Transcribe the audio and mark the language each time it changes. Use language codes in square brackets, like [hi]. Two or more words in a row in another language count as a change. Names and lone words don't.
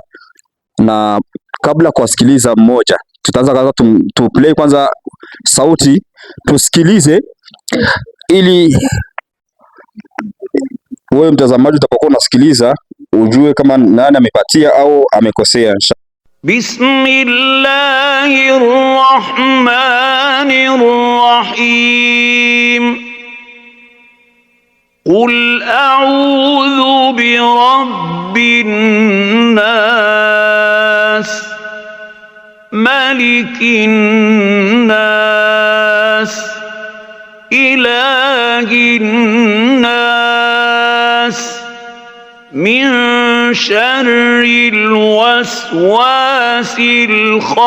[sw] Na kabla kuwasikiliza mmoja, tutaanza kwanza tu play kwanza sauti tusikilize, ili wewe mtazamaji utapokuwa unasikiliza ujue kama nani amepatia au amekosea. [ar] بسم الله الرحمن الرحيم. قل أعوذ برب الناس ملك الناس, إله الناس من شر الوسواس